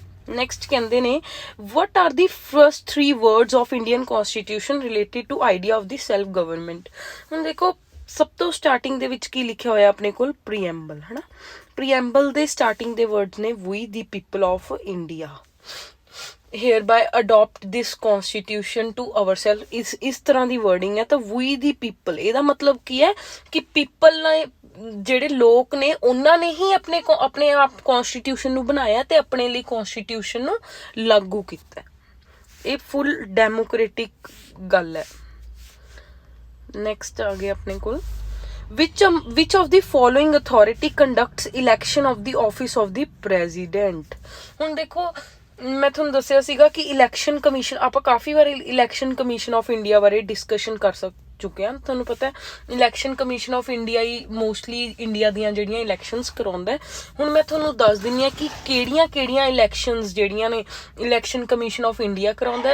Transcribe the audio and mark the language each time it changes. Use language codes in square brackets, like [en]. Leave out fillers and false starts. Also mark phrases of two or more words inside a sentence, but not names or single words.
[pa] ਨੈਕਸਟ ਕਹਿੰਦੇ ਨੇ, [en] what are the first 3 words of Indian constitution related to idea of the self government. [pa] ਹੁਣ ਦੇਖੋ, ਸਭ ਤੋਂ ਸਟਾਰਟਿੰਗ ਦੇ ਵਿੱਚ ਕੀ ਲਿਖਿਆ ਹੋਇਆ ਆਪਣੇ ਕੋਲ? ਪ੍ਰੀਐਂਬਲ ਹਨਾ। ਪ੍ਰੀਐਂਬਲ ਦੇ ਸਟਾਰਟਿੰਗ ਦੇ ਵਰਡਸ ਨੇ, [en] we the people of India hereby adopt this constitution to ourselves। [pa] ਇਸ ਤਰ੍ਹਾਂ ਦੀ ਵਰਡਿੰਗ ਹੈ। ਤਾਂ [en] we the people, [pa] ਇਹਦਾ ਮਤਲਬ ਕੀ ਹੈ ਕਿ ਪੀਪਲ ਨੇ ਜਿਹੜੇ ਲੋਕ ਨੇ ਉਹਨਾਂ ਨੇ ਹੀ ਆਪਣੇ ਆਪ ਕਨਸਟੀਟਿਊਸ਼ਨ ਨੂੰ ਬਣਾਇਆ ਤੇ ਆਪਣੇ ਲਈ ਕਨਸਟੀਟਿਊਸ਼ਨ ਨੂੰ ਲਾਗੂ ਕੀਤਾ। ਇਹ [en] full democratic [pa] ਗੱਲ ਹੈ। ਨੈਕਸਟ ਆ ਗਿਆ ਆਪਣੇ ਕੋਲ [en] which of the following authority conducts election of the office of the president। [pa] ਹੁਣ ਦੇਖੋ ਮੈਂ ਤੁਹਾਨੂੰ ਦੱਸਿਆ ਸੀਗਾ ਕਿ ਇਲੈਕਸ਼ਨ ਕਮਿਸ਼ਨ, ਆਪਾਂ ਕਾਫੀ ਵਾਰ ਇਲੈਕਸ਼ਨ ਕਮਿਸ਼ਨ ਆਫ ਇੰਡੀਆ ਬਾਰੇ ਡਿਸਕਸ਼ਨ ਕਰ ਚੁੱਕੇ ਹਾਂ। ਤੁਹਾਨੂੰ ਪਤਾ ਹੈ ਇਲੈਕਸ਼ਨ ਕਮਿਸ਼ਨ ਆਫ ਇੰਡੀਆ ਹੀ ਮੋਸਟਲੀ ਇੰਡੀਆ ਦੀਆਂ ਜਿਹੜੀਆਂ ਇਲੈਕਸ਼ਨਸ ਕਰਵਾਉਂਦਾ। ਹੁਣ ਮੈਂ ਤੁਹਾਨੂੰ ਦੱਸ ਦਿੰਦੀ ਹਾਂ ਕਿ ਕਿਹੜੀਆਂ ਇਲੈਕਸ਼ਨਸ ਜਿਹੜੀਆਂ ਨੇ ਇਲੈਕਸ਼ਨ ਕਮਿਸ਼ਨ ਆਫ ਇੰਡੀਆ ਕਰਵਾਉਂਦਾ।